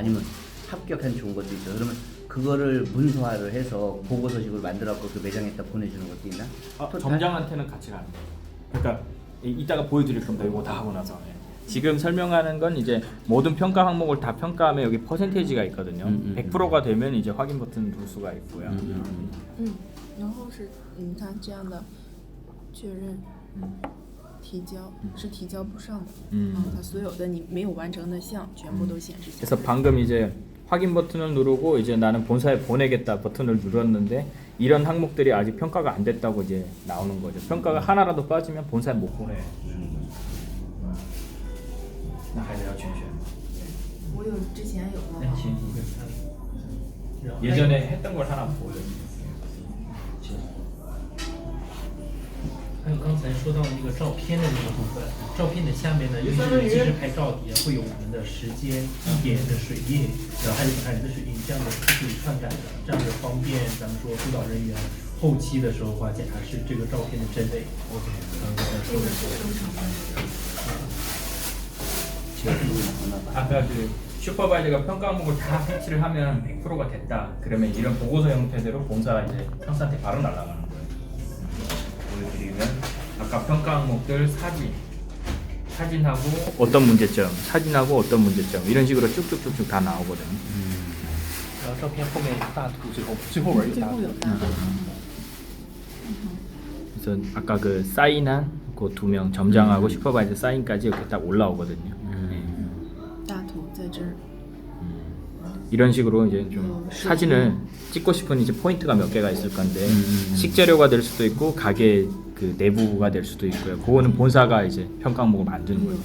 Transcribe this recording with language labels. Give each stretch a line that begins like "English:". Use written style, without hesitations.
Korean: 아니면 합격한 좋은 것도 있어. 그러면 그거를 문서화를 해서 보고서식으로 만들어갖고 그 매장에다 보내주는 것도 있나? 점장한테는 같이 가는 거예요. 그러니까 이따가 보여드릴 겁니다. 이거 다 하고 나서. 지금 설명하는 건 이제 모든 평가 항목을 다 평가하면 여기 퍼센테이지가 있거든요. 100%가 되면 이제 확인 버튼 누를 수가 있고요.
Chinese: 然后是它这样的确认提交是提交不上的。它所有的你没有完成的项全部都显示下来。
Korean: 그래서 방금 이제 확인 버튼을 누르고 이제 나는 본사에 보내겠다 버튼을 눌렀는데 이런 항목들이 아직 평가가 안 됐다고 이제 나오는 거죠. 평가가 하나라도 빠지면 본사에 못 보내.
Chinese: 那还得要全选。我有之前有过。
Korean: 예전에 했던 걸 하나 보여요.
Chinese: 还有刚才说到那个照片的那个部分，照片的下面呢，因为即时拍照底下会有我们的时间、地点的水印，然后还有看人的水印，这样的是可以篡改的，这样的方便咱们说督导人员后期的时候话检查是这个照片的真伪。
English: OK，
Chinese: 这个是正常的。
Korean: 아까 그 슈퍼바이저가 평가 항목을 다 패치를 하면 100%가 됐다. 그러면 이런 보고서 형태대로 본사 이제 상사한테 바로 날아가는 거예요. 보여드리면 아까 평가 항목들 사진하고 어떤 문제점, 사진하고 어떤 문제점 이런 식으로 쭉쭉쭉쭉 다 나오거든요.
Chinese: 然后照片后面大图，最后边有大图。
Korean: 그래서 아까 그 사인한 그 2명 점장하고 슈퍼바이저 사인까지 이렇게 딱 올라오거든요.
Chinese: 大图在这儿。
Korean: 이런 식으로 이제 좀 사진을 찍고 싶은 이제 포인트가 몇 개가 있을 건데 식재료가 될 수도 있고 가게 그 내부가 될 수도 있고요. 그거는 본사가 이제 평가 항목을 만드는 거예요.